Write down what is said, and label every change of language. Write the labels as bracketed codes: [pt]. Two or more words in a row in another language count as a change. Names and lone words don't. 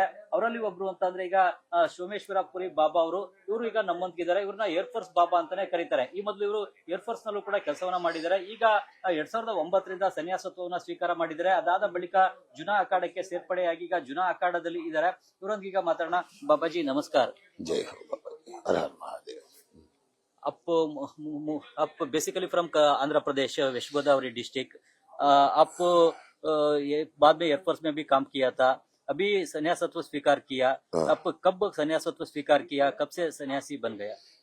[kn] ಅವರಲ್ಲಿ ಒಬ್ರು ಅಂತಂದ್ರೆ ಈಗ ಸೋಮೇಶ್ವರ ಪುರಿ ಬಾಬಾ ಅವರು. ಇವರು ಈಗ ನಮ್ಮಂತಿದ್ದಾರೆ. ಇವ್ರನ್ನ ಏರ್ಫೋರ್ಸ್ ಬಾಬಾ ಅಂತಾನೆ ಕರೀತಾರೆ. ಈ ಮೊದಲು ಇವರು ಏರ್ಫೋರ್ಸ್ ನಲ್ಲೂ ಕೂಡ ಕೆಲಸವನ್ನ ಮಾಡಿದ್ದಾರೆ. ಈಗ 2009ರಿಂದ ಸನ್ಯಾಸತ್ವವನ್ನ ಸ್ವೀಕಾರ ಮಾಡಿದ್ದಾರೆ. ಅದಾದ ಬಳಿಕ ಜುನಾ ಅಖಾಡಕ್ಕೆ ಸೇರ್ಪಡೆಯಾಗಿ ಈಗ ಜುನಾ ಅಖಾಡದಲ್ಲಿ ಇದ್ದಾರೆ. ಇವರೊಂದಿಗೆ ಮಾತಾಡೋಣ. ಬಾಬಾಜಿ ನಮಸ್ಕಾರ. [hi] जय हो बाबा जी, हर हर महादेव। आप [en] basically from [hi] आंध्र प्रदेश, वेस्ट गोदावरी डिस्ट्रिक्ट. आप ये बाद में एयरफोर्स में भी काम किया था, अभी सन्यासत्व स्वीकार किया. आप कब सन्यासत्व स्वीकार किया, कब से सन्यासी बन गया?